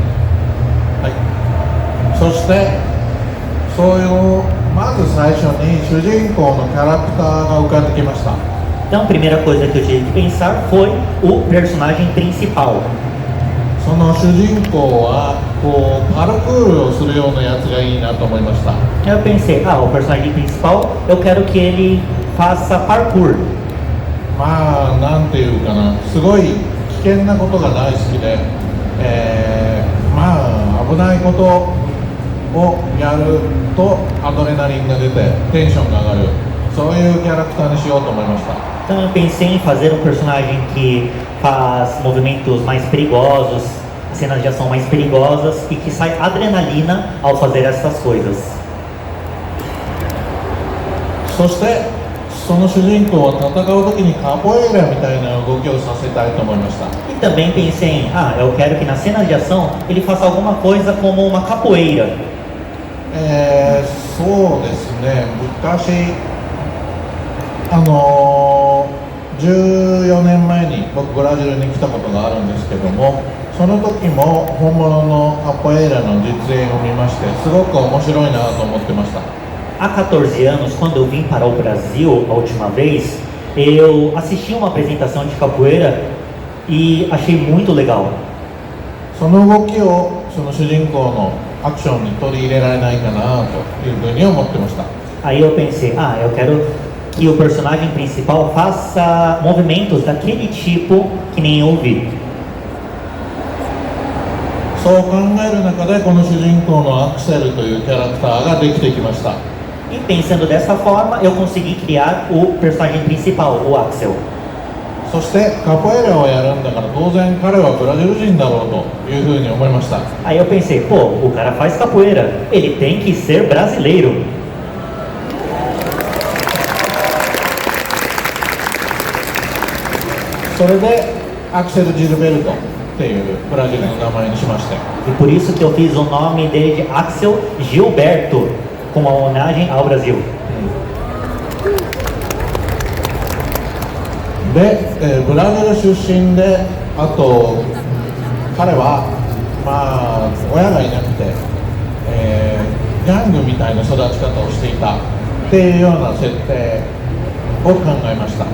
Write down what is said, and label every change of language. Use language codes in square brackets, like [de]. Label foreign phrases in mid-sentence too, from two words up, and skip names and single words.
[ja] はい。そしてそういうまず最初に主人公のキャラクターが浮かんできました。 [pt] Então a primeira coisa que eu tive que pensar foi o personagem principal. [ja] その主人公はこうパルクールをするようなやつがいいなと思いました。 [pt] Eu pensei, o personagem principal, eu quero que ele faça parkour. [ja] なんていうかな、すごい危険なことが大好きで、危ないことをやるとアドレナリンが出てテンションが上がる、そういうキャラクターにしようと思いました。 [pt] Então eu pensei em fazer um personagem que faz movimentos mais perigosos, cenas de ação mais perigosas e que sai adrenalina ao fazer essas coisas. [ja] そしてその主人公は戦う時にカポエイラみたいな動きをさせたいと思いました。 [pt] E também pensei em, eu quero que nas cenas de ação ele faça alguma coisa como uma capoeira. [ja] そうですね、昔14年前に僕ブラジルに来たことがあるんですけども、その時も本物のカポエイラの実演を見まして、すごく面白いなと思ってました。 [pt] Há 14 anos, quando eu vim para o Brasil a última vez, eu assisti uma apresentação de capoeira e achei muito legal. [ja] その動きをその主人公のアクションに取り入れられないかなというふうに思ってました。 [pt] Aí eu pensei, eu quero que o personagem principal faça movimentos daquele tipo que nem eu vi. [ja] そう考える中でこの主人公のアクセルというキャラクターができてきました。 [pt] E pensando dessa forma, eu consegui criar o personagem principal, o Axel. [ja] そしてカポエラをやるんだから当然彼はブラジル人だろうというふうに思いました。 [pt] Aí eu pensei, o cara faz capoeira, ele tem que ser brasileiro. [ja] それでアクセル・ジルベルトっていうブラジルの名前にしまして、 [pt] E por isso que eu fiz o nome dele de Axel Gilberto, como uma homenagem ao Brasil. [ja] で、ブラジル出身で、あと彼は親がいなくて、ギャングみたいな育ち方をしていたっていうような設定を考えました。